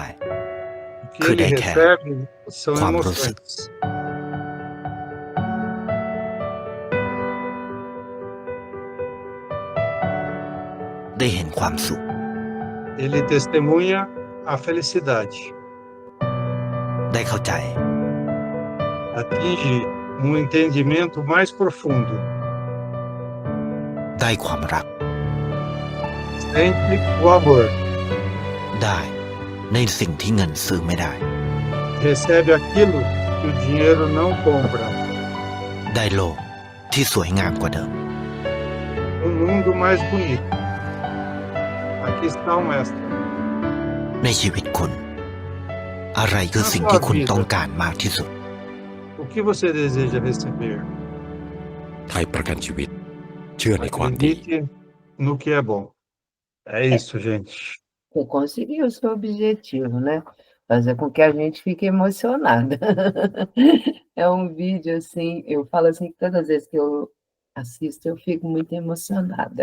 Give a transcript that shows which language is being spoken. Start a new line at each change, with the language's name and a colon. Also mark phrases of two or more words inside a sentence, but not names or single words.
Portuguese: o que ele recebe são emoções.
Thai: ได้เห็นความสุข
Portuguese: Ele testemunha a felicidade.
Thai: ได้เข้าใจ
Portuguese: Atinge um entendimento mais profundo.
Thai: ได้ความรัก
Portuguese: Sente o amor.
Thai: ได้ในสิ่งที่เงินซื้อไม่ได้
Portuguese: Recebe aquilo que o dinheiro não compra.
Thai: ได้โลกที่สวยงามกว่าเดิม
Portuguese: Um mundo mais bonito. Aqui está um extra.
Thai: ในชีวิตคุณ อะไรคือสิ่งที่คุณต้องการมากที่สุด
Portuguese: O que você deseja receber?
Thai: ไทยประกันชีวิต เชื่อในความดี
Portuguese: acredite no que é bom. É isso, gente. Você conseguiu o seu objetivo, né? Fazer com que a gente fique emocionada. É um vídeo assim, eu falo assim, que todas as vezes que eu assisto, eu fico muito emocionada.